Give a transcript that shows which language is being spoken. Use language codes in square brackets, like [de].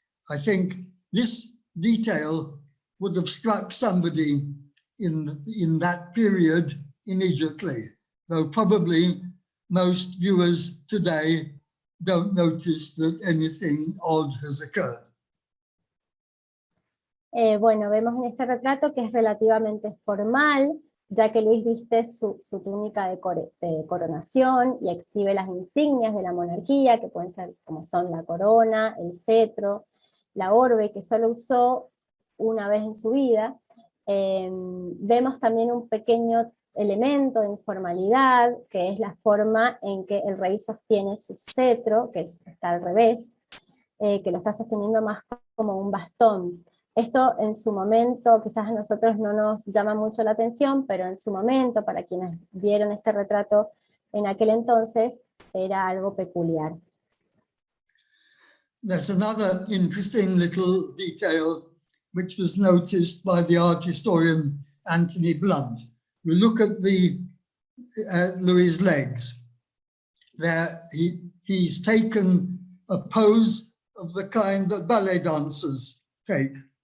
[en] I think this detail would have struck somebody in that period immediately, though probably most viewers today don't notice that anything odd has occurred. [es] Bueno, vemos en este retrato que es relativamente formal, ya que Luis viste su túnica de coronación y exhibe las insignias de la monarquía, que pueden ser como son la corona, el cetro, la orbe, que solo usó una vez en su vida. Vemos también un pequeño elemento de informalidad, que es la forma en que el rey sostiene su cetro, que está al revés, que lo está sosteniendo más como un bastón. Esto en su momento, quizás a nosotros no nos llama mucho la atención, pero en su momento, para quienes vieron este retrato en aquel entonces, era algo peculiar. [en] There's another interesting little detail which was noticed by the art historian Anthony Blunt. You look at Louis's legs. There, he's taken a pose of the kind that ballet dancers take.